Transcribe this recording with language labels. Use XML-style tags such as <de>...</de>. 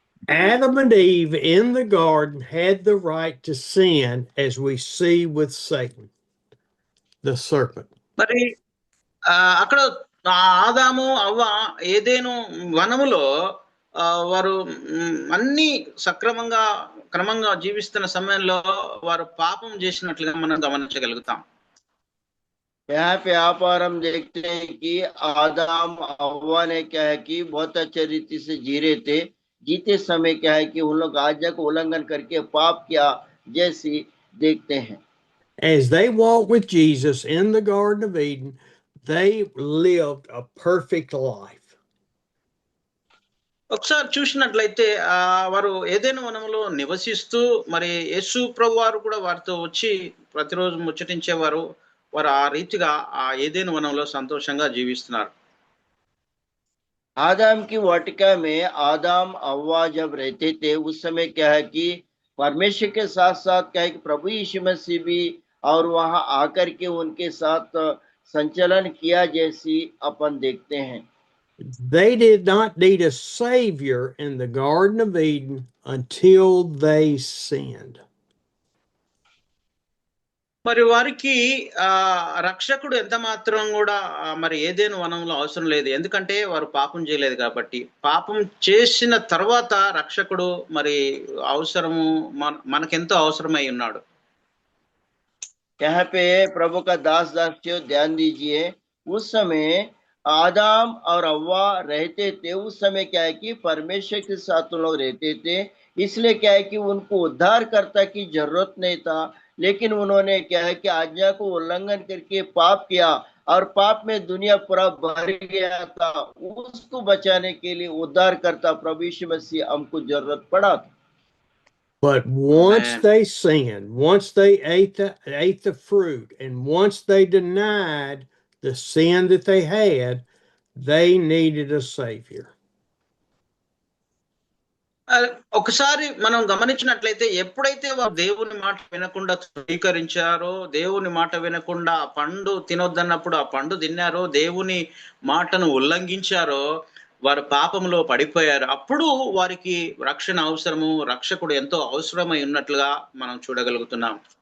<en>Adam and Eve in the garden had the right to sin, as we see with Satan, the serpent.</en> <te>మరి అక్కడ ఆదాము అవ్వ ఏదేను వనములో వారు అన్ని సక్రమంగా క్రమంగా జీవిస్తున్న సమయంలో వారు పాపం చేసినట్లుగా మనం గమనించగలుగుతాం.</te> <hi>यहाँ पे आप और हम देखते हैं कि आदम हव्वा ने क्या है कि बहुत अच्छे रीति से जी रहे थे। जीते समय क्या है कि उन लोग आज्ञा को उल्लंघन करके पाप किया जैसी देखते हैं।</hi> <en>As they walked with Jesus in the Garden of Eden, they lived a perfect life.</en> <te>ఒకసారి చూసినట్లయితే వారు ఏదైనా వనములో నివసిస్తూ, మరి యేసు ప్రభు వారు కూడా వారితో వచ్చి ప్రతిరోజు ముచ్చటించేవారు. వారు ఆ రీతిగా ఆ ఏదైనా వనంలో సంతోషంగా జీవిస్తున్నారు.</te> <hi>आदम की वाटिका में आदम हव्वा जब रहते थे, उस समय क्या है कि परमेश्वर के साथ साथ क्या है कि प्रभु यीशु मसीह भी और वहां आकर के उनके साथ संचलन किया जैसी अपन देखते हैं।</hi> <en>They did not need a savior in the Garden of Eden until they sinned.</en> <te>మరి వారికి రక్షకుడు ఎంత మాత్రం కూడా మరి ఏదేను వనంలో అవసరం లేదు. ఎందుకంటే వారు పాపం చేయలేదు కాబట్టి. పాపం చేసిన తర్వాత రక్షకుడు మరి అవసరము మనకెంతో అవసరమై ఉన్నాడు.</te> <hi>यहाँ पे प्रभु का दास दासियों ध्यान दीजिए, उस समय आदम और हव्वा रहते थे। उस समय क्या है कि परमेश्वर के साथ उन लोग रहते थे, इसलिए क्या है कि उनको उद्धारकर्ता की जरूरत नहीं था। लेकिन उन्होंने क्या है कि आज्ञा को उल्लंघन करके पाप किया और पाप में दुनिया पूरा भर गया था। उसको बचाने के लिए उद्धारकर्ता प्रभु यीशु मसीह हमको जरूरत पड़ा था।</hi> <en>But once they sinned, once they ate the fruit, and once they denied the sin that they had, they needed a savior.</en> <te>ఒకసారి మనం గమనించినట్లయితే ఎప్పుడైతే వారు దేవుని మాట వినకుండా తృణీకరించారో, దేవుని మాట వినకుండా ఆ పండు తినొద్దన్నప్పుడు ఆ పండు తిన్నారో, దేవుని మాటను ఉల్లంఘించారో, వారు పాపంలో పడిపోయారు. అప్పుడు వారికి రక్షణ అవసరము, రక్షకుడు ఎంతో అవసరమై ఉన్నట్లుగా మనం చూడగలుగుతున్నాం.</te>